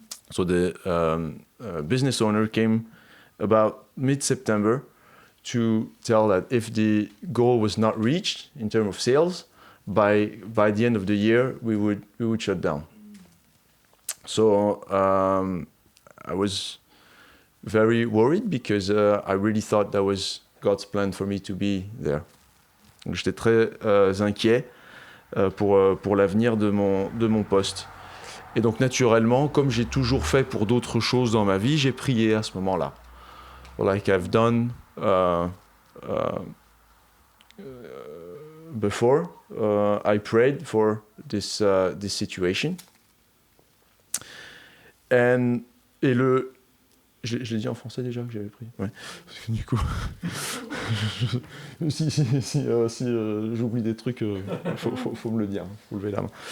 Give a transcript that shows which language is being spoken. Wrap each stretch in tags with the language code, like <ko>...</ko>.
<en>So the business owner came about mid-September to tell that if the goal was not reached in terms of sales, by the end of the year, we would shut down. So I was very worried because I really thought that was God's plan for me to be there.</en> <fr>Donc j'étais très inquiet pour l'avenir de mon poste. Et donc naturellement, comme j'ai toujours fait pour d'autres choses dans ma vie, j'ai prié à ce moment-là.</fr> <en>Like I've done before, I prayed for this situation.</en> <fr>Je l'ai dit en français déjà que j'avais pris. Ouais. Parce que du coup, si j'oublie des trucs, faut me le dire, faut lever la main.</fr>